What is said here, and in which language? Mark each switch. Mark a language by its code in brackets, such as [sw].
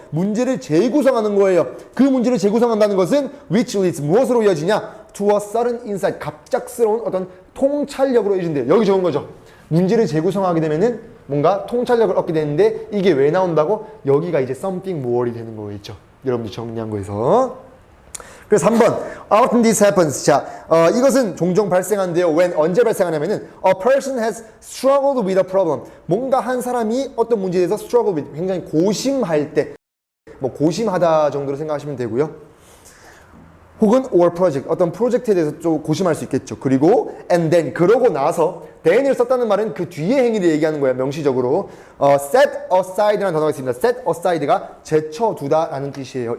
[ko] 문제를 재구성하는 거예요. 그 문제를 재구성한다는 것은 [en] which leads [ko] 무엇으로 이어지냐? [en] To a sudden insight. [ko] 갑작스러운 어떤 통찰력으로 이어진대요. 여기 적은 거죠. 문제를 재구성하게 되면은 뭔가 통찰력을 얻게 되는데 이게 왜 나온다고? 여기가 이제 something more이 되는 거겠죠. 여러분들 정리한 거에서. [en] 그래서 3번 Often this happens. [ko] 자, 이것은 종종 발생한대요. [en] When [ko] 언제 발생하냐면은 [en] A person has struggled with a problem. [ko] 뭔가 한 사람이 어떤 문제에 대해서 struggle with 굉장히 고심할 때 뭐 고심하다 정도로 생각하시면 되고요. 혹은 or project 어떤 프로젝트에 대해서 좀 고심할 수 있겠죠. 그리고 and then 그러고 나서 then을 썼다는 말은 그 뒤에 행위를 얘기하는 거야. 명시적으로 set aside라는 단어가 있습니다. set aside가 제쳐두다라는 뜻이에요.